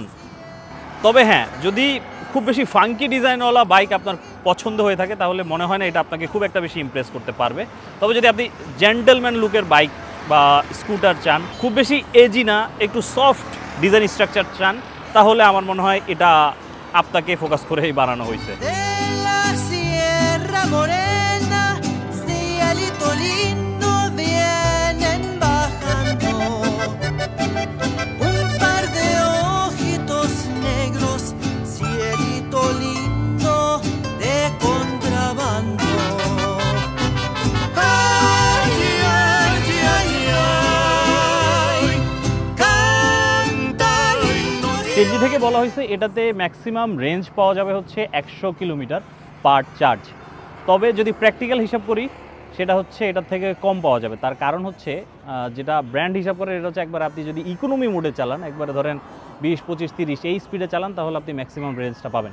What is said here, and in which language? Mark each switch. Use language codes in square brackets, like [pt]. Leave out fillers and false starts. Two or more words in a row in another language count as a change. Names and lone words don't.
[bn] তবে হ্যাঁ, যদি খুব বেশি [en] funky design [bn] বাইক আপনার পছন্দ হয়ে থাকে তাহলে মনে হয় না এটা আপনাকে খুব একটা বেশি ইমপ্রেস করতে পারবে। তবে যদি আপনি [en] gentleman look [bn] বাইক বা স্কুটার চান, খুব বেশি এজি না, একটু [en] soft design structure [bn] চান, তাহলে আমার মনে হয় এটা আপনাকে ফোকাস করেই বানানো হয়েছে। [es] De la Sierra Morena, cielito lindo vienen bajando. Un par de ojitos negros, cielito lindo de contrabando. Ay, ay, ay, ay, canta y no [bn] কেজি থেকে বলা হয়েছে এটাতে [en] maximum range [bn] পাওয়া যাবে হচ্ছে 100 [en] kilometer per charge. [bn] তবে যদি প্র্যাকটিক্যাল হিসাব করি সেটা হচ্ছে এটার থেকে কম পাওয়া যাবে। তার কারণ হচ্ছে যেটা ব্র্যান্ড হিসাব করে এটা হচ্ছে একবার আপনি যদি [en] economy mode [bn] চালান, একবারে ধরেন 20, 25, 30 এই স্পিডে চালান, তাহলে আপনি [en] maximum range [bn] পাবেন।